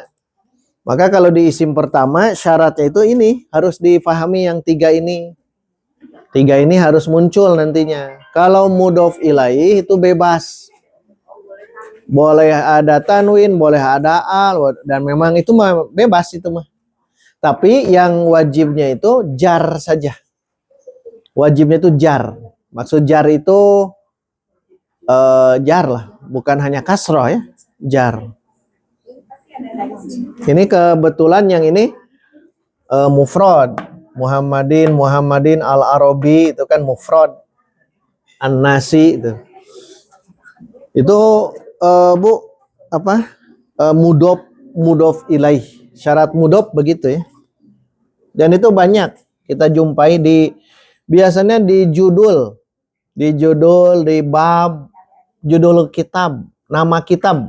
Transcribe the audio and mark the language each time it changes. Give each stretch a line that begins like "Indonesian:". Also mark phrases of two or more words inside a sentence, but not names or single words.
Indonesian: Maka kalau di isim pertama syaratnya itu ini. Harus difahami yang tiga ini. Tiga ini harus muncul nantinya. Kalau
Arabic: mudhof ilaihi
Indonesian: itu bebas. Boleh ada tanwin, boleh ada al, dan memang itu mah bebas itu mah. Tapi yang wajibnya itu jar saja. Wajibnya itu jar. Maksud jar itu jar lah, bukan hanya kasroh ya, jar. Ini kebetulan yang ini mufrad. Muhammadin, al-Arabi itu kan mufrad. An-Nasi itu. Itu Bu apa?
Arabic: Mudhof ilaih.
Indonesian: Syarat mudhof begitu ya. Dan itu banyak kita jumpai biasanya di judul, di bab, judul kitab, nama kitab.